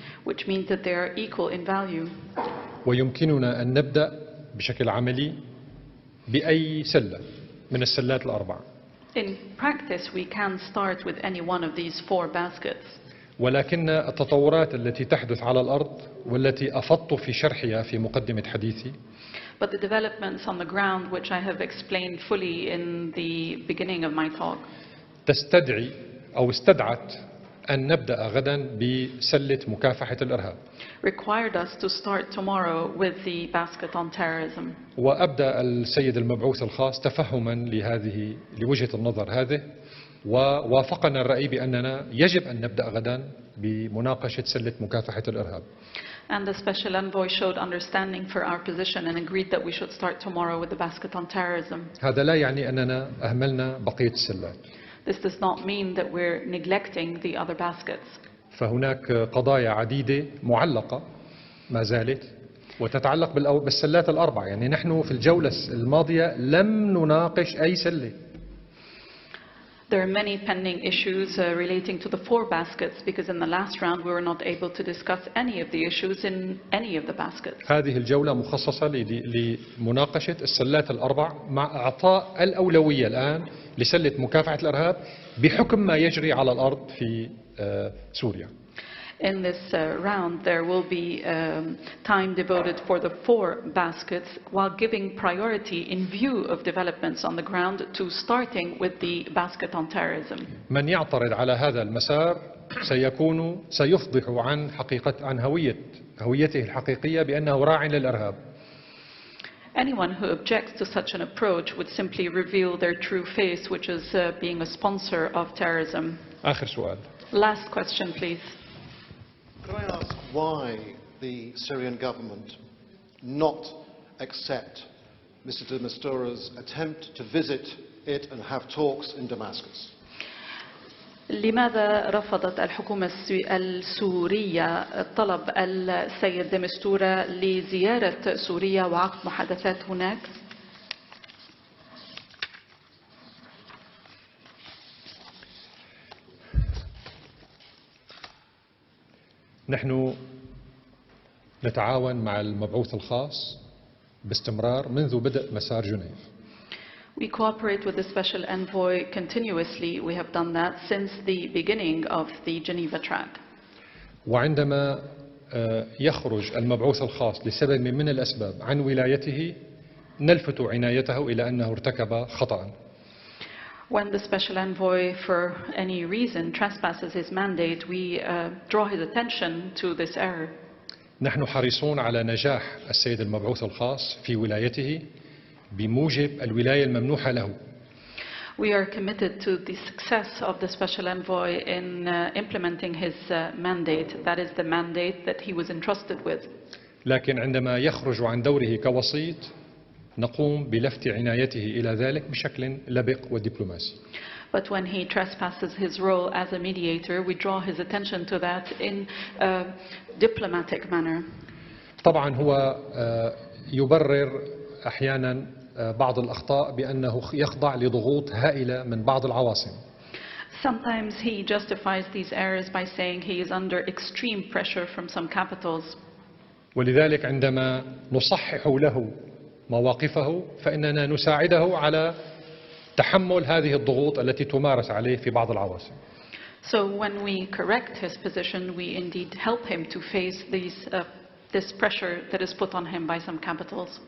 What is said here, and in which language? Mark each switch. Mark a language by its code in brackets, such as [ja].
[en] Which means that they are equal in value. [ar] ويمكننا أن نبدأ بشكل عملي بأي سلة من السلات ال4. [en] In practice, we can start with any one of these 4 baskets. [ar] ولكن التطورات التي تحدث على الأرض والتي أفضت في شرحها في مقدمة حديثي [en] But the developments on the ground, which I have explained fully in the beginning of my talk, [ar] تستدعي أو استدعت أن نبدأ غدا بسلة مكافحة الإرهاب. [en] required us to start tomorrow with the basket on terrorism. [ar] وأبدأ السيد المبعوث الخاص تفهما لوجهة النظر هذه، ووافقنا الرأي بأننا يجب أن نبدأ غدا بمناقشة سلة مكافحة الإرهاب. [en] And the special envoy showed understanding for our position and agreed that we should start tomorrow with the basket on terrorism. [ar] هذا لا يعني أننا أهملنا بقية السلات. [en] This does not mean that we're neglecting the other baskets. [ar] فهناك قضايا عديدة معلقة ما زالت وتتعلق بالسلات ال4. يعني نحن في الجولة الماضية لم نناقش أي سلة. [en] There are many pending issues relating to the 4 baskets because in the last round we were not able to discuss any of the issues in any of the baskets. [ar] هذه الجولة مخصصة لمناقشة السلات ال4 مع إعطاء الأولوية الآن لسلة مكافحة الإرهاب بحكم ما يجري على الأرض في سوريا. [en] In this round, there will be time devoted for the 4 baskets while giving priority in view of developments on the ground to starting with the basket on terrorism. [ar] من يعترض على هذا المسار سيفضح عن هويته الحقيقية بأنه راع للإرهاب. [en] Anyone who objects to such an approach would simply reveal their true face, which is being a sponsor of terrorism. [ar] آخر سؤال. [en] Last question, please. Could I ask why the Syrian government not accept Mr. de Mistura's attempt to visit it and have talks in Damascus? [ar] لماذا رفضت الحكومة السورية طلب السيد دي مستورة لزيارة سوريا وعقد محادثات هناك؟ نحن نتعاون مع المبعوث الخاص باستمرار منذ بدء مسار جنيف. [en] We cooperate with the special envoy continuously. We have done that since the beginning of the Geneva track. [ar] وعندما يخرج المبعوث الخاص لسبب من الأسباب عن ولايته نلفت عنايته إلى أنه ارتكب خطأ. [en] When the special envoy, for any reason, trespasses his mandate, we draw his attention to this error. [ar] نحن حريصون على نجاح السيد المبعوث الخاص في ولايته بموجب الولاية الممنوحة له. [en] We are committed to the success of the special envoy in implementing his mandate. That is the mandate that he was entrusted with. [ar] لكن عندما يخرج عن دوره كوسيط نقوم بلفت عنايته إلى ذلك بشكل لبق ودبلوماسي. [en] But when he trespasses his role as a mediator, we draw his attention to that in a diplomatic manner. [ar] طبعا هو يبرر أحيانا بعض الأخطاء بأنه يخضع لضغوط هائلة من بعض العواصم. [en] Sometimes he justifies these errors by saying he is under extreme pressure from some capitals. [ar] ولذلك عندما نصحح له مواقفه فإننا نساعده على تحمل هذه الضغوط التي تمارس عليه في بعض العواصم. [en] So when we correct his position, we indeed help him to face this pressure that is put on him by some capitals.